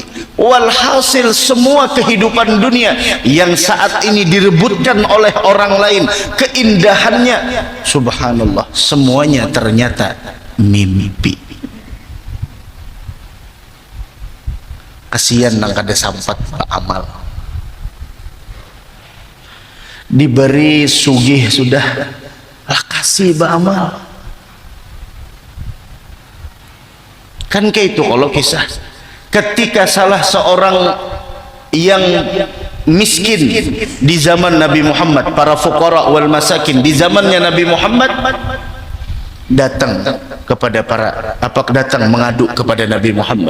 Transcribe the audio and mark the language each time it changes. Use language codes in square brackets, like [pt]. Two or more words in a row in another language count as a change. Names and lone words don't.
[id] Walhasil semua kehidupan dunia yang saat ini direbutkan oleh orang lain, keindahannya, subhanallah, semuanya ternyata mimpi. [bjn] Kasihan nang kada sampat amal. Diberi sugih sudah, lah kasih beramal. [id] Kan kayak itu kalau kisah ketika salah seorang yang miskin di zaman Nabi Muhammad, para [ar] الفقراء والمساكين [id] di zamannya Nabi Muhammad, datang kepada datang mengadu kepada Nabi Muhammad.